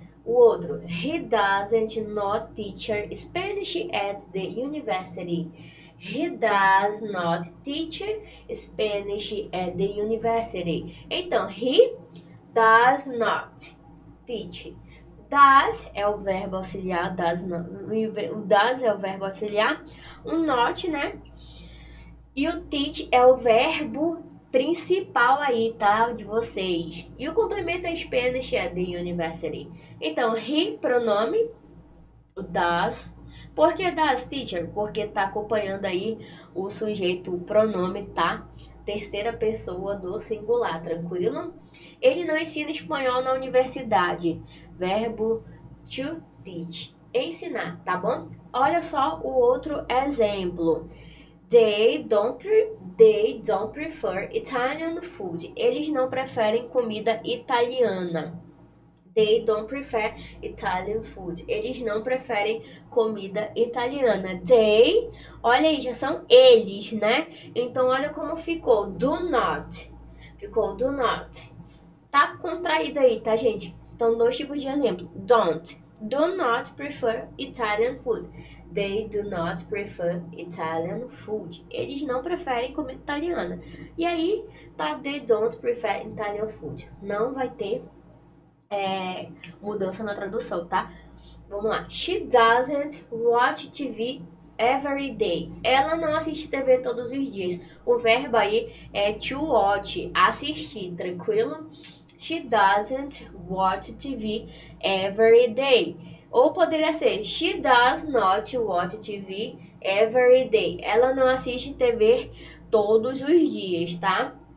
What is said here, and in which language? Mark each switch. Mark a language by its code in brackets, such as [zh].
[pt] O outro, [en] he doesn't not teach Spanish at the university. He does not teach Spanish at the university. Então, he does not teach. [pt] Does é o verbo auxiliar, o does é o verbo auxiliar, o not, né? E o teach é o verbo principal aí, tá? De vocês. E o complemento é [en] Spanish at the university. [pt] Então, he, pronome, o does. Por que does, teacher? Porque tá acompanhando aí o sujeito, o pronome, tá? Terceira pessoa do singular, tranquilo? Ele não ensina espanhol na universidade. Verbo to teach. Ensinar, tá bom? Olha só o outro exemplo. [en] They don't prefer Italian food. [pt] Eles não preferem comida italiana. [en] They don't prefer Italian food. [pt] Eles não preferem comida italiana. They, olha aí, já são eles, né? Então, olha como ficou. Do not. Ficou do not. Tá contraído aí, tá, gente? Então, dois tipos de exemplo. [en] Don't. Do not prefer Italian food. They do not prefer Italian food. [pt] Eles não preferem comida italiana. E aí, tá, [en] they don't prefer Italian food. [pt] Não vai ter mudança na tradução, tá? Vamos lá. [en] She doesn't watch TV every day. [pt] Ela não assiste TV todos os dias. O verbo aí é to watch, assistir, tranquilo? [en] She doesn't watch TV every day. [pt] Ou poderia ser [en] she does not watch TV every day. [pt] Ela não assiste TV todos os dias, tá?